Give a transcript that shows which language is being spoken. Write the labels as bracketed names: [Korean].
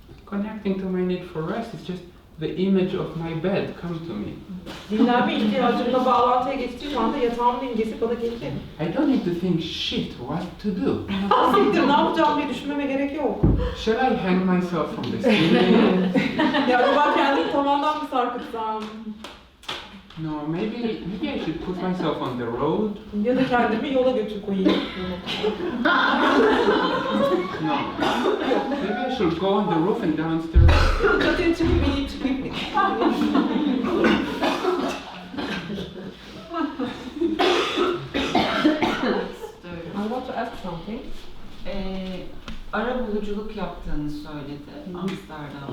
[English] Connecting to my need for rest is just the image of my bed come to me. [Turkish] Dinlenme ihtiyacımla bağlantıya geçtiğim anda yatağımın imgesi bana gelecek. [English] I don't need to think, shit, what to do. [Turkish] Siktir, ne yapacağım diye düşünmeme gerek yok. [English] Shall I hang myself from the ceiling? [Turkish] Ya ben kendimi tavandan mı sarkıtsam? [English] No, maybe I should put myself on the road. [Turkish] Ya da kendimi yola götür koyayım. [English] No. Maybe I should go on the roof and downstairs. [Turkish] Çatıya çıkıp ineyim çıkayım. [English] I want to ask something. [Turkish] Ara buluculuk yaptığını söyledi Amsterdam'da.